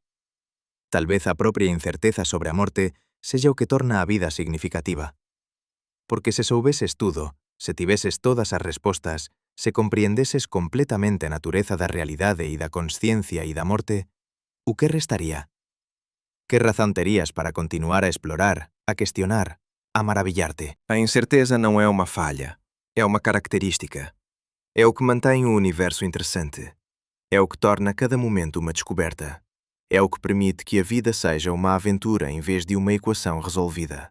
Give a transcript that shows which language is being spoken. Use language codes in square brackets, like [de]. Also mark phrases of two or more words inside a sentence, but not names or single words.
[gl] Talvez a propia incerteza sobre a morte sexa o que torna a vida significativa. Porque se soubeses tudo, se tiveses todas as respostas, se compreendeses completamente a natureza da realidade e da consciencia e da morte, o que restaría? Que razón terías para continuar a explorar, a questionar, a maravillarte? [pt] A incerteza não é uma falha, é uma característica. É o que mantém o universo interessante. É o que torna cada momento uma descoberta. É o que permite que a vida seja uma aventura em vez de uma equação resolvida.